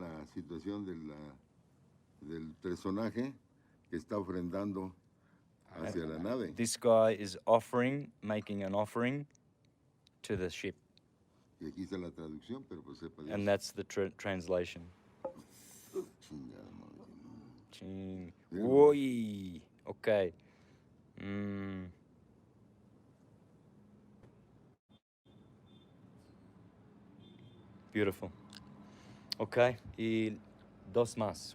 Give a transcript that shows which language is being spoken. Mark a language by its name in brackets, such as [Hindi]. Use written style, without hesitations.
[Spanish] la situación del personaje que está ofrendando hacia la nave. [English] This guy is offering, making an offering to the ship, [Spanish] Y aquí está la traducción, pero pues sepa Dios. [English] and that's the translation. [Spanish] Chingada madre. Ching. [English] Yeah. Oi, okay. Beautiful. [Spanish] Okay, y dos más.